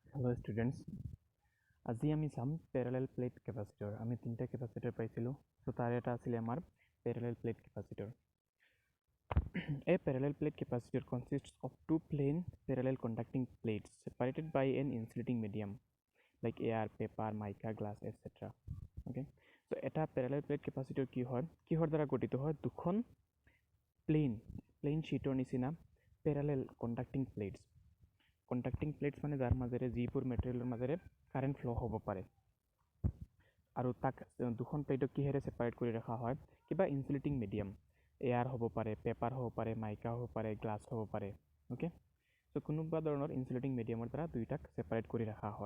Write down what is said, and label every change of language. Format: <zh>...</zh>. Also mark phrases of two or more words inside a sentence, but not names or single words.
<en>Hello students,</en> <as>আজি আমি চাম</as> <en>parallel plate capacitor.</en> <as>আমি তিনটা capacitor পাইছিলো, so তার এটা আছিলে আমার</as> <en>parallel plate capacitor. A parallel plate capacitor consists of two plain parallel conducting plates separated by an insulating medium like air, paper, mica, glass, etc. Okay, so</en> <as>এটা</as> <en>parallel plate capacitor</en> <as>কিহৰ দ্বাৰা গঠিত হয়? দুখন</as> <en>plain sheetor</en> <as>নিচিনা</as> <en>parallel conducting plates. conducting plates</en> <as>মানে যাৰ মাজেৰে যিবোৰ মেটেৰিয়েলৰ মাজেৰে</as> <en>current flow'</en> <as>হ'ব পাৰে আৰু তাক দুখন প্লেটক কিহেৰে ছেপাৰেট কৰি ৰখা হয়? কিবা</as> <en>insulating medium,</en> <as>এয়াৰ হ'ব পাৰে, পেপাৰ হ'ব পাৰে, মাইকা হ'ব পাৰে, গ্লাছ হ'ব পাৰে.</as> <en>okay, so'</en> <as>কোনোবা ধৰণৰ</as> <en>insulating medium</en> <as>দ্বাৰা দুয়োটাক ছেপাৰেট কৰি ৰখা হয়.</as>